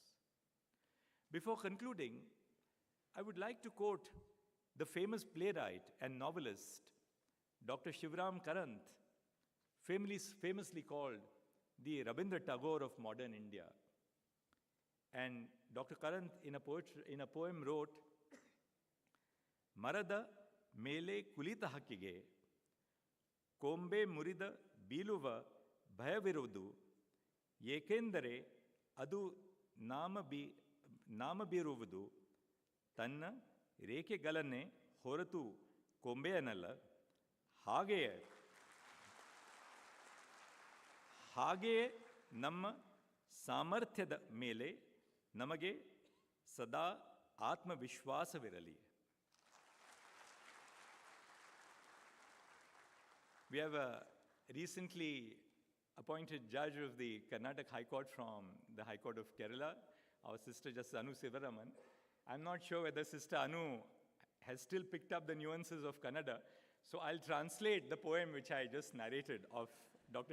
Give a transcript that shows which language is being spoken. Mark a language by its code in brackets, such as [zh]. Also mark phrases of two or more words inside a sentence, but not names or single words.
[en] Before concluding, I would like to quote the famous playwright and novelist, Dr. Shivram Karant, famously called the Rabindra Tagore of modern India. And Dr. Karant, in a poem, wrote, [kn] ಮರದ ಮೇಲೆ ಕುಳಿತ ಹಕ್ಕಿಗೆ, ಕೊಂಬೆ ಮುರಿದ ಬೀಳುವ ಭಯವಿರದು, ಏಕೆಂದರೆ ಅದು ನಾಮಬೀರುವುದು ತನ್ನ ರೇಖೆಗಳನ್ನೇ ಹೊರತು ಕೊಂಬೆಯನ್ನಲ್ಲ. ಹಾಗೆಯೇ ನಮ್ಮ ಸಾಮರ್ಥ್ಯದ ಮೇಲೆ ನಮಗೆ ಸದಾ ಆತ್ಮವಿಶ್ವಾಸವಿರಲಿ. [en] We have recently appointed judge of the Karnataka High Court from the High Court of Kerala, our sister Justice Anu Sivaraman. I'm not sure whether Sister Anu has still picked up the nuances of Kannada, so I'll translate the poem which I just narrated of Dr.